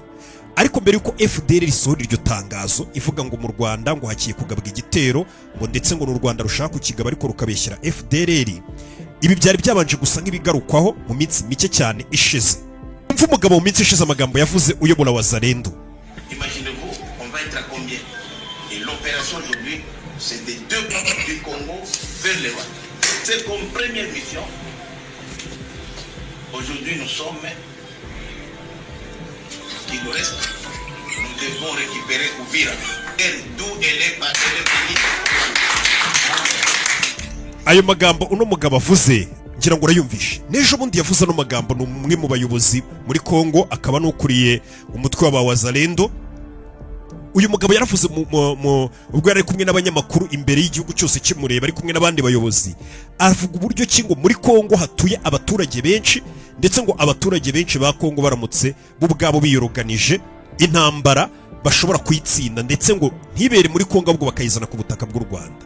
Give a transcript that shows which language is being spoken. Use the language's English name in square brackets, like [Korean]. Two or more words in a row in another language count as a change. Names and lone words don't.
[Kinyarwanda] Ariko mbere yuko FDLR isohora iryo tangazo ivuga ngo mu Rwanda ngo hagiye kugabwa igitero, ngo ndetse ngo n'u Rwanda rushaka kukigaba ariko rukabeshyira FDLR, ibi byari byabanje gusa nk'ibigarukwaho mu minsi mike cyane ishize. Umva umugabo mu minsi ishize amagambo yavuze uyobora Wazalendo. [French] Imaginez-vous, on va être à combien? Et l'opération aujourd'hui, c'est des deux parties du Congo vers le Rwanda. C'est comme première mission. Aujourd'hui, nous sommes qui nous reste. Nous devons récupérer Uvira. D'où elle est partie. [Kinyarwanda] Ayo magambo uno mugabo avuze ngira ngo urayumvishe. Nejo bundi yavuze no magambo ni umwe mu bayobozi muri Kongo, akaba n'ukuriye umutwe wa Wazalendo. Uyu mugabo yaravuze ubwo yari kumwe n'abanyamakuru imbere y'igihugu cyose kimureba, ari kumwe n'abandi bayobozi, avuga uburyo ki ngo muri Kongo hatuye abaturage benshi, ndetse ngo abaturage benshi ba Kongo baramutse bo ubwabo biyoroganije intambara bashobora kuyitsinda, ndetse ngo ntibere muri Kongo ahubwo bakayizana ku butaka bw'u Rwanda.